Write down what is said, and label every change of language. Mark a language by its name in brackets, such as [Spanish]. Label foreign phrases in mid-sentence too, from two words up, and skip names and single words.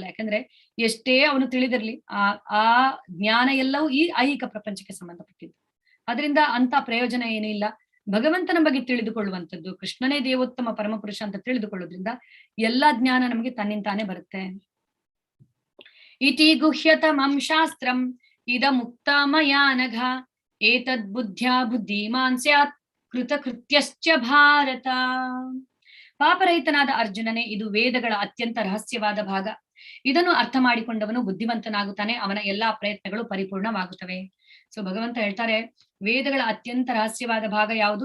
[Kannada] ಯಾಕಂದ್ರೆ ಎಷ್ಟೇ ಅವನು ತಿಳಿದಿರ್ಲಿ, ಆ ಜ್ಞಾನ ಎಲ್ಲವೂ ಈ ಐಹಿಕ ಪ್ರಪಂಚಕ್ಕೆ ಸಂಬಂಧಪಟ್ಟಿದ್ದು. ಅದರಿಂದ ಅಂತ ಪ್ರಯೋಜನ ಏನೂ ಇಲ್ಲ. ಭಗವಂತನ ಬಗ್ಗೆ ತಿಳಿದುಕೊಳ್ಳುವಂಥದ್ದು, ಕೃಷ್ಣನೇ ದೇವೋತ್ತಮ ಪರಮಪುರುಷ ಅಂತ ತಿಳಿದುಕೊಳ್ಳೋದ್ರಿಂದ ಎಲ್ಲಾ ಜ್ಞಾನ ನಮಗೆ ತನ್ನಿಂತಾನೆ ಬರುತ್ತೆ. [Sanskrit] ಇತಿ ಗುಹ್ಯತಮಂ ಶಾಸ್ತ್ರಂ ಇದ ಮುಕ್ತ ಮಯಾ ನಘ ಏತದ್ ಬುದ್ಧ್ಯಾ ಬುದ್ಧಿಮಾನ್ ಸ್ಯಾತ್ ಕೃತಕೃತ್ಯಶ್ಚ ಭಾರತ. [Kannada] ಪಾಪರಹಿತನಾದ ಅರ್ಜುನನೇ, ಇದು ವೇದಗಳ ಅತ್ಯಂತ ರಹಸ್ಯವಾದ ಭಾಗ. ಇದನ್ನು ಅರ್ಥ ಮಾಡಿಕೊಂಡವನು ಬುದ್ಧಿವಂತನಾಗುತ್ತಾನೆ, ಅವನ ಎಲ್ಲಾ ಪ್ರಯತ್ನಗಳು ಪರಿಪೂರ್ಣವಾಗುತ್ತವೆ. ಸೊ ಭಗವಂತ ಹೇಳ್ತಾರೆ, ವೇದಗಳ ಅತ್ಯಂತ ರಹಸ್ಯವಾದ ಭಾಗ ಯಾವುದು?